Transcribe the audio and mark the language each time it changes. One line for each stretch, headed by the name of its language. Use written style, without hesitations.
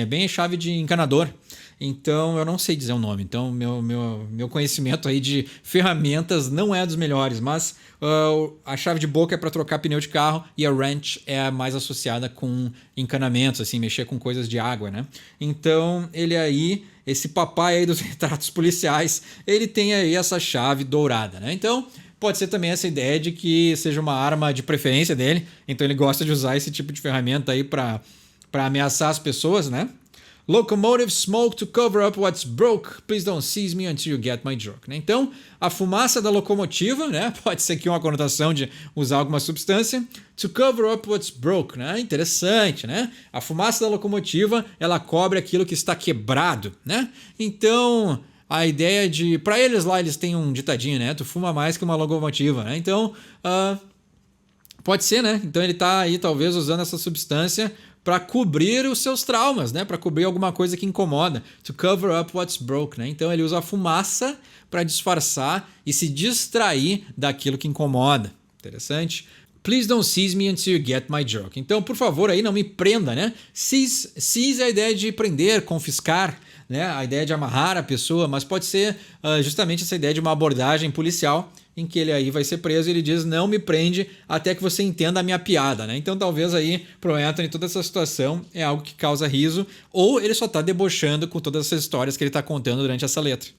Portuguese: É bem chave de encanador. Então eu não sei dizer o nome, então meu conhecimento aí de ferramentas não é dos melhores, mas a chave de boca é para trocar pneu de carro e a wrench é a mais associada com encanamentos, assim, mexer com coisas de água, né? Então ele aí, esse papai aí dos retratos policiais, ele tem aí essa chave dourada, né? Então pode ser também essa ideia de que seja uma arma de preferência dele, então ele gosta de usar esse tipo de ferramenta aí para ameaçar as pessoas, né?
English: Locomotive smoke to cover up what's broke. Please don't seize me until you get my joke.
Portuguese: Né? Então, a fumaça da locomotiva, né? Pode ser aqui uma conotação de usar alguma substância.
English: To cover up what's broke.
Portuguese: Né? Interessante, né? A fumaça da locomotiva, ela cobre aquilo que está quebrado, né? Então, a ideia de... Para eles lá, eles têm um ditadinho, né? Tu fuma mais que uma locomotiva, né? Então, pode ser, né? Então ele está aí talvez usando essa substância para cobrir os seus traumas, né? Para cobrir alguma coisa que incomoda.
English: To cover up what's broke, né?
Portuguese: Então ele usa a fumaça para disfarçar e se distrair daquilo que incomoda. Interessante.
English: Please don't seize me until you get my joke.
Portuguese: Então, por favor, aí não me prenda, né? Seize é a ideia de prender, confiscar, né? A ideia de amarrar a pessoa, mas pode ser justamente essa ideia de uma abordagem policial em que ele aí vai ser preso e ele diz não me prende até que você entenda a minha piada, né? Então talvez aí pro Anthony toda essa situação é algo que causa riso ou ele só tá debochando com todas essas histórias que ele tá contando durante essa letra.